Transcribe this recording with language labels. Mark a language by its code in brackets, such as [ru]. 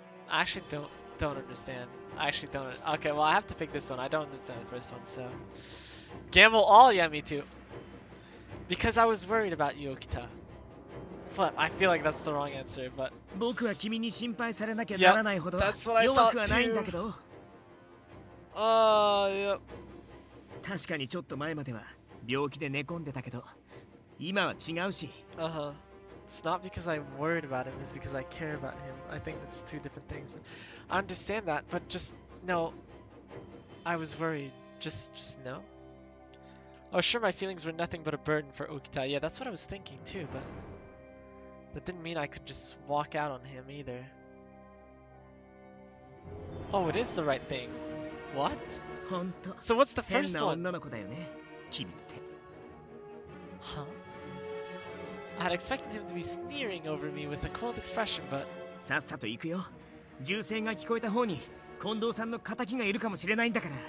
[en] I actually don't understand. I actually don't. Okay, well I have to pick this one. I don't understand the first one, so... Gamble all? Yeah, me too. Because I was worried about you, Okita. Flip, I feel like that's the wrong answer, but... [ja] 僕は君に心配されなきゃならないほど弱くはないんだけど。 [en] Yep. [ja] 確かにちょっと前までは病気で寝込んでたけど、今は違うし。 [en] Uh-huh. It's not because I'm worried about him, it's because I care about him. I think that's two different things. But I understand that, but just no. I was worried. Just no. Oh, sure, my feelings were nothing but a burden for Okita. Yeah, that's what I was thinking too, but that didn't mean I could just walk out on him either. Oh, it is the right thing. What? So what's the first one? [ja] 女の子だよね、君って。 [en] Huh? I had expected him to be sneering over me with a cold expression, but... [ja] さっさと行くよ。銃声が聞こえた方に近藤さんの仇がいるかもしれないんだから。